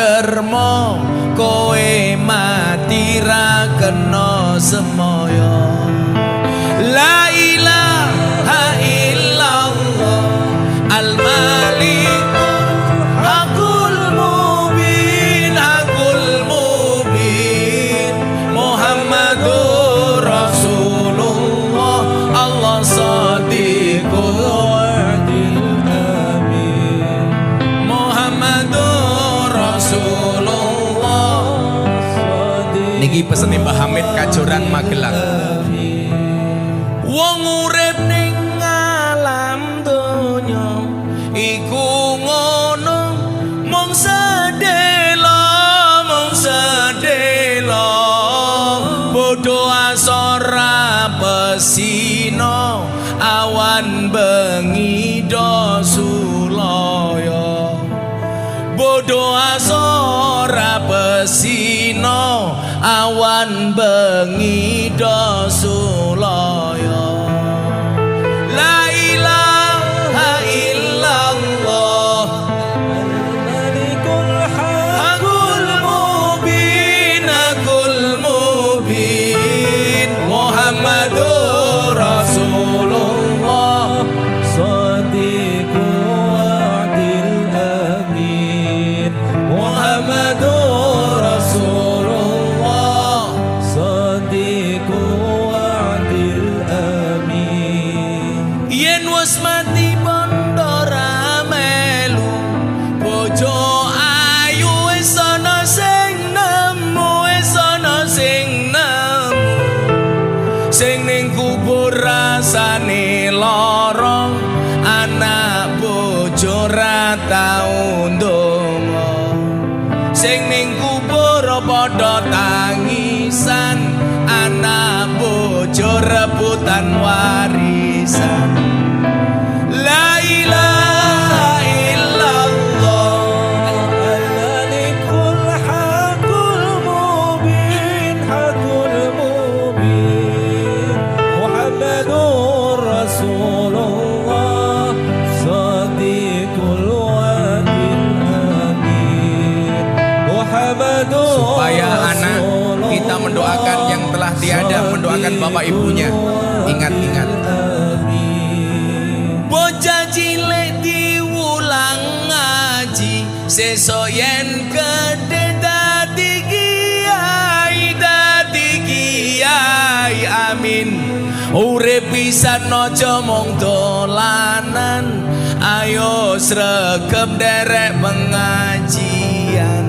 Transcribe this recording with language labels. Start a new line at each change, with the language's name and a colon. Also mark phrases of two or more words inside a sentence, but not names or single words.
Javanese: karma kowe mati ra kena semoyo.
Arabic: لا إله إلا الله الملك الحق المبين محمد رسول الله الله صادق الوعد الأمين محمد رسول الله
Javanese: niki pesene Mbah Hamid Kajoran Magelang. Wong urip ning alam donya iku ngono mung sedelo bodho asora pesino awan bengi do sulaya bodho asora pesino awan bengi do sulaya.
Arabic: لا إله إلا الله الملك الحق المبين محمد رسول الله صادق الوعد الأمين محمد رسول الله صادق الوعد الأمين.
Javanese: Yen wis mati bondo ra melu bojo ayu wis ana sing nemu sing ning kubur rasane lara anak bojo ra tau ndonga sing ning kubur padha tangisan anak bojo rebutan warisan.
Arabic: لا إله إلا الله الملك الحق المبين محمد رسول الله صادق الوعد الأمين محمد
Indonesian: supaya anak kita mendoakan yang telah tiada, mendoakan bapak ibunya.
Javanese: Ingat-ingat bocah cilik diulang ngaji sesuk yen gedhe dadi kiai amin. Urip pisan aja mung dolanan ayo sregep derek pengajian.